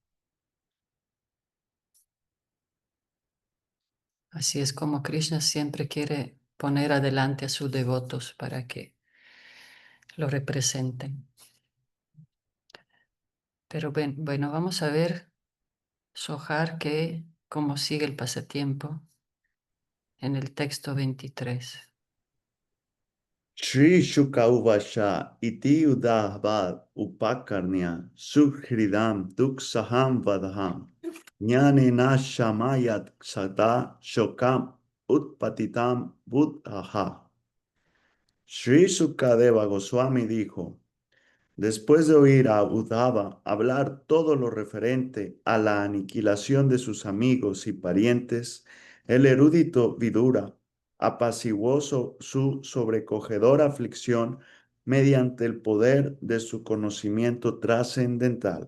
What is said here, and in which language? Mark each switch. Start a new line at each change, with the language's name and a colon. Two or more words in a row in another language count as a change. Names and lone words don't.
Spanish: Así es como Krishna siempre quiere poner adelante a sus devotos para que lo representen. Pero bueno, vamos a ver, Sohar, cómo sigue el pasatiempo en el texto 23.
Sanskrit: Shri Shuka Uvasha iti udahvad upakarnya suhridam duksaham vadaham jnanena shamayat sada shokam utpatitam buddhaha.
Spanish: Shri Sukadeva Goswami dijo: después de oír a Uddhava hablar todo lo referente a la aniquilación de sus amigos y parientes, el erudito Vidura apaciguó su sobrecogedora aflicción mediante el poder de su conocimiento trascendental.